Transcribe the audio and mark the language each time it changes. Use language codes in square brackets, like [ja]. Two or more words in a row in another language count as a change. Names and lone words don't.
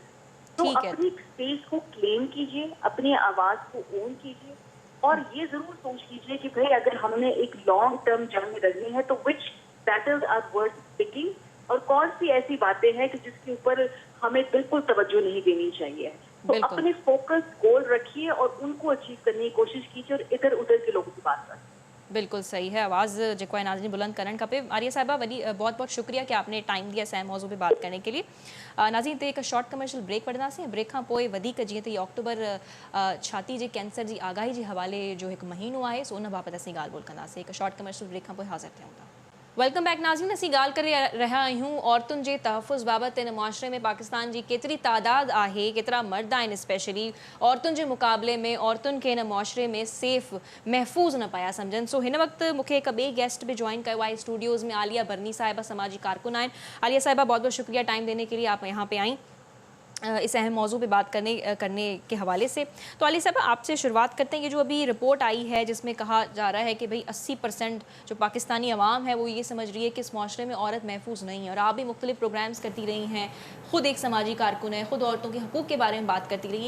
[ur] تو اپنی سپیس کو کلیم کیجیے، اپنی آواز کو اون کیجیے، اور یہ ضرور سوچ کیجیے کہ بھائی اگر ہم نے ایک [en] long term [ur] جنگ لڑنی ہے تو [en] which battles are worth picking, [ur] اور کون سی ایسی باتیں ہیں کہ جس کے اوپر ہمیں بالکل توجہ نہیں دینی چاہیے. تو اپنے [en] focus goal [ur] رکھیے اور ان کو اچیو کرنے کی کوشش کیجیے، اور ادھر ادھر کے لوگوں کی بات کریں. بالکل صحیح ہے, [sd] आवाज़ जेको नाज़रीन बुलंद करण खपे। [ur] آریا صاحبہ، وڏي بہت بہت شکریہ کہ آپ نے ٹائم دیا اساں موضوع پہ بات کرنے کے لیے. [sd] नाज़रीन, एक [en] शॉर्ट कमर्शियल ब्रेक [sd] वठंदासीं। ब्रेक खां पोइ वधीक जीअं त अक्टूबर छाती जे कैंसर जी आगाही जे हवाले जो हिकु महीनो आहे, सो उन बाबति असीं ॻाल्हि ॿोल कंदासीं। हिकु [en] शॉर्ट कमर्शियल ब्रेक [sd] खां पोइ हाज़िर थियूं था। [en] वेलकम बैक [sd] नाज़रीन, असीं ॻाल्हि करे रहिया आहियूं औरतुनि जे तहफ़ुज़ बाबति। इन मुआशरे में पाकिस्तान जी केतिरी तादाद आहे, केतिरा मर्द आहिनि स्पेशली औरतुनि जे मुक़ाबले में, औरतुनि खे इन मुआशरे में सेफ़ महफ़ूज़ न पिया सम्झनि। सो हिन वक़्तु मूंखे हिकु ॿिए गेस्ट बि जॉइन कयो आहे स्टूडियोज़ में। आलिया बरनी साहिबा समाजी कारकुन आहिनि। [ur] عالیہ صاحبہ، بہت بہت شکریہ ٹائم دینے کے لیے، آپ یہاں پہ آئی اس اہم موضوع پہ بات کرنے کے حوالے سے. تو عالیہ صاحب، آپ سے شروعات کرتے ہیں۔ یہ جو ابھی رپورٹ آئی ہے جس میں کہا جا رہا ہے کہ بھائی 80% جو پاکستانی عوام ہے وہ یہ سمجھ رہی ہے کہ اس معاشرے میں عورت محفوظ نہیں ہے، اور آپ بھی مختلف پروگرامز کرتی رہی ہیں، خود ایک سماجی کارکن ہے، خود عورتوں کے حقوق کے بارے میں بات کرتی رہی ہیں.